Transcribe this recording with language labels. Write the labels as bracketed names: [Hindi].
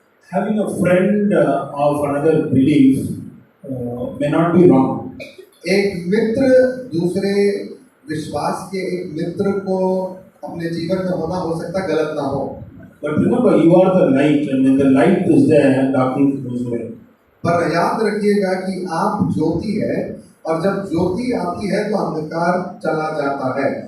[English] Having a friend of another belief may not be wrong. [Hindi] एक मित्र दूसरे विश्वास के एक मित्र को अपने जीवन में होना हो सकता है, गलत ना हो। [English] But remember, you are the light, and when the light is there, darkness goes away. [Hindi] पर याद रखिएगा कि आप ज्योति है और जब ज्योति आती है तो अंधकार चला जाता है।